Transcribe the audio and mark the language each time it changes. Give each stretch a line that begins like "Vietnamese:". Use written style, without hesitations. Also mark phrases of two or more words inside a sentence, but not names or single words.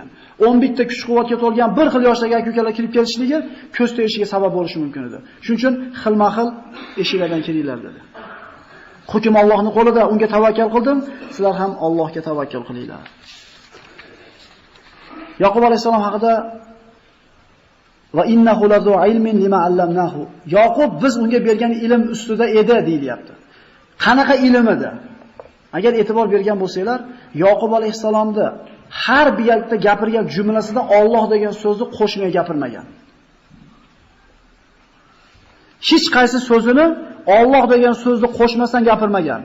Uzbek: 11 ta kuch-quvvatga to'lgan bir xil yoshdagi aka-ukalar kirib kelishligi ko'z to'yishiga sabab bo'lishi mumkin edi. Shuning uchun xilma-xil eshiklardan kiringlar dedi. Hukm Allohning qo'lida, unga tavakkal qildim, sizlar ham Allohga tavakkal qilinglar. Yoqub alayhisalom haqida
Arabic: وإنه لذو علم لما علمناه.
Uzbek: Yoqub biz unga bergan ilm ustida edi deyilyapti. Qanaqa ilm edi? Agar e'tibor bergan bo'lsanglar, Yoqub alayhisalomda har bir yerda gapirgan jumlasida Alloh degan so'zni qo'shmay gapirmagan. Hech qaysi so'zini Alloh degan so'zni qo'shmasdan gapirmagan.